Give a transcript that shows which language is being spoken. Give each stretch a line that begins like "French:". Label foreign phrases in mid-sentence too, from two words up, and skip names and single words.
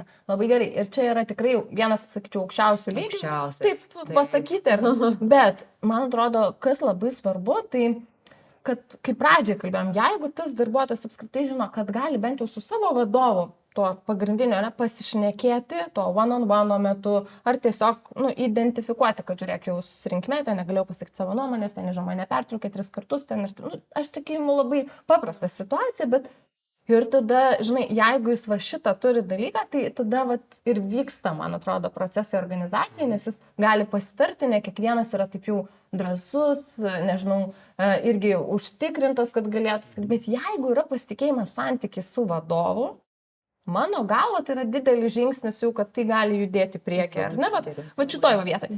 Lithuanian: Labai gerai, ir čia yra tikrai vienas, sakyčiau, aukščiausių lygių. Taip, pasakyti, bet man atrodo, kas labai svarbu, tai kad kaip pradžiai kalbėjom, jeigu tas darbuotojas apskritai žino, kad gali bent jau su savo vadovu to pagrindinio pasišnekėti, to one-on-one metu, ar tiesiog identifikuoti, kad žiūrėk, jau susirinkime, ten negalėjau pasakyti savo nuomonės, ten, nežinau, mane pertraukė 3 kartus, ten ir aš tikimu labai paprasta situacija, bet ir tada, žinai, jeigu jis šitą turi dalyką, tai tada ir vyksta, man atrodo, procesai organizacijoje, nes jis gali pasitarti, ne kiekvienas yra taip jau drąsus, nežinau, irgi užtikrintas, kad galėtų, bet jeigu yra pasitikėjimas santykis su vadovu, mano galva tai yra didelis žingsnis jau, kad tai gali judėti priekį, ar ne, va šitoj vietoje.